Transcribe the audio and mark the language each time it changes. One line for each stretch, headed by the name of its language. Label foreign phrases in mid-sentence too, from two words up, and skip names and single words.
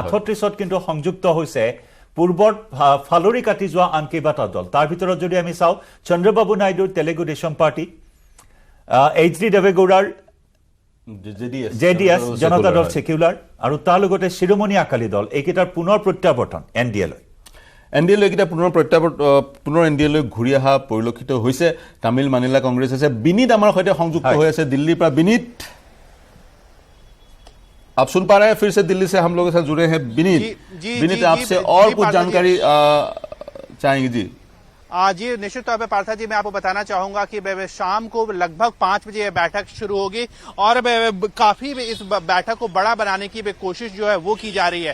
Assamese: 38ত কিন্তু সংযুক্ত হৈছে পূৰ্বৰ ফালৰি কাটি যোৱা আন কেইবাটা দল তাৰ ভিতৰত যদি আমি চাওঁ চন্দ্ৰবাবু নাইডুৰ তেলেগু দেশম পাৰ্টি এইচডি দেৱেগৌড়াৰ জেডিএছ জনতা দল সেকুলাৰ আৰু তাৰ লগতে শিৰোমণি আকালি দল এইকেইটাৰ পুনৰ প্ৰত্যাৱৰ্তন এনডিএলৈ এইকেইটা পুনৰ এনডিএলৈ ঘূৰি অহা পৰিলক্ষিত হৈছে তামিল মানিলা কংগ্ৰেছ আছে বিনীত আমাৰ সৈতে সংযুক্ত হৈ আছে দিল্লীৰ পৰা বিনীত
Hindi: आप सुन पा रहे हैं? फिर से दिल्ली से हम लोगों के साथ जुड़े हैं विनीत, आपसे और कुछ जानकारी चाहेंगे जी? जी निश्चित तौर पे पार्था जी, मैं आपको बताना चाहूंगा कि शाम को लगभग 5 बजे यह बैठक शुरू होगी और काफी इस बैठक को बड़ा बनाने की कोशिश जो है वो की जा रही है।